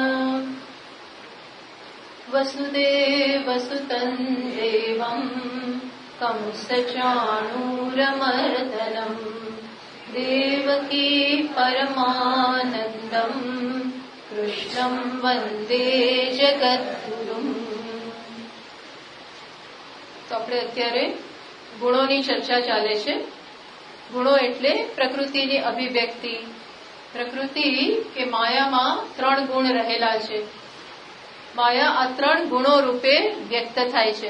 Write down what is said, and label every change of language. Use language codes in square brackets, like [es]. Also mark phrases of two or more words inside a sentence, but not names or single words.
[sa] वसुदेवसुतं देवं कंसचाणूरमर्दनं देवकी परमानन्दं कृष्णं वन्दे जगद्गुरुम्। [gu] તો આપણે અત્યારે ગુણોની ચર્ચા ચાલે છે. ગુણો એટલે પ્રકૃતિની અભિવ્યક્તિ. પ્રકૃતિ કે માયામાં 3 ગુણ રહેલા છે. માયા આ 3 ગુણો રૂપે વ્યક્ત થાય છે.